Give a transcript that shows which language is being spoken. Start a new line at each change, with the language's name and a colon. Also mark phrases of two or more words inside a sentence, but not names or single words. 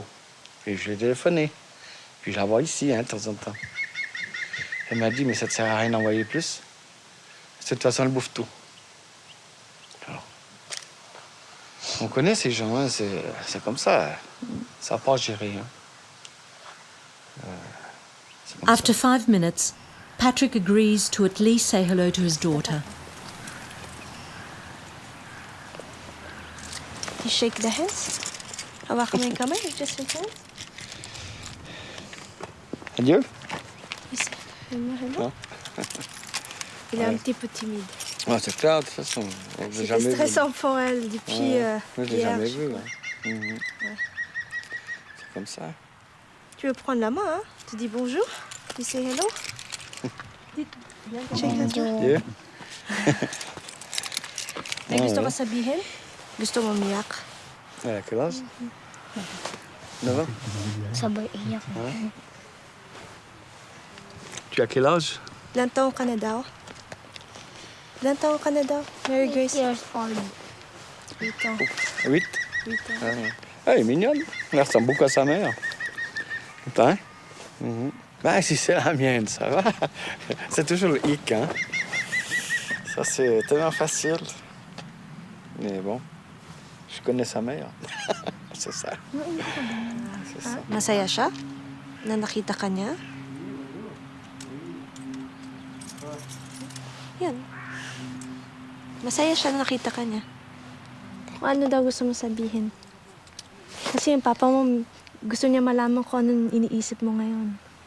French: Et je lui ai téléphoné. Puis je la vois ici, hein, de temps en temps. Elle m'a dit, mais ça ne sert à rien d'envoyer plus. De toute façon, elle bouffe tout. Alors, on connaît ces gens, hein, c'est comme ça. Ça n'a pas géré. Hein.
English: After 5 minutes, Patrick agrees to at least say hello to his daughter. You shake the hands.
Filipino: Hawakan mo yung kamay.
English: Just shake hands.
French: Adieu. Hello. Il est un petit peu timide. Ah, c'est clair, de toute façon. C'était stressant pour elle depuis je l'ai hier. jamais vu. Ouais. Ouais. C'est comme ça. Tu veux prendre la main, hein? Tu dis bonjour. Tu
English: say hello. Shake hands.
French: Adieu.
Filipino: May gusto ka sabihin? Gusto mo umiyak?
French: Elle a quel âge? 9 ans.
Filipino: Sabay iyak.
French: Ouais. Tu as quel âge?
Filipino: Ilang taong ka na daw? Ilang taong ka na daw? Mary Grace?
English: 8 years old.
French: 8 ans. 8? 8 ans. Ah, elle est mignonne. Elle ressemble beaucoup à sa mère. Attends. Ben, si c'est la mienne, ça va. C'est toujours le hic, hein. Ça, c'est tellement facile. Mais bon, je connais sa mère. C'est ça. C'est ça.
Filipino: Masaya siya? Na nakita ka niya? Yan. Masaya siya na nakita ka niya. Kung ano daw gusto mo sabihin. Kasi yung papa mo, gusto niya malaman kung anong iniisip mo ngayon.